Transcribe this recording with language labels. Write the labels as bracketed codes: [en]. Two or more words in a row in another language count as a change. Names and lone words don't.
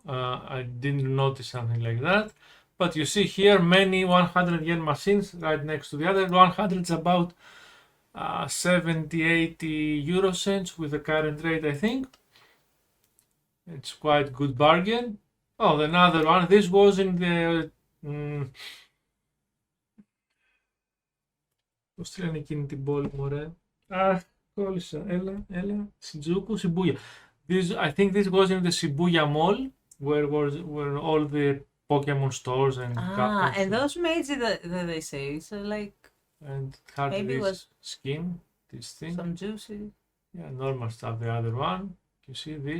[en] I didn't notice something like that. But you see here many 100 yen machines right next to the other. 100 is about 70, 80 euro cents with the current rate, I think. It's quite good bargain. Oh, another one. This was in the... [el] Πώς τη λένε εκείνη την πόλη, μωρέ. Κόλλησα. Έλα. Σιντζούκου, Σιμπούια. [en] I think this was in the Shibuya Mall, where all the Pokemon stores and And those maids that they say, so like and had maybe it this was skin, this thing. some juicy. Yeah, normal stuff. The other one, you see this.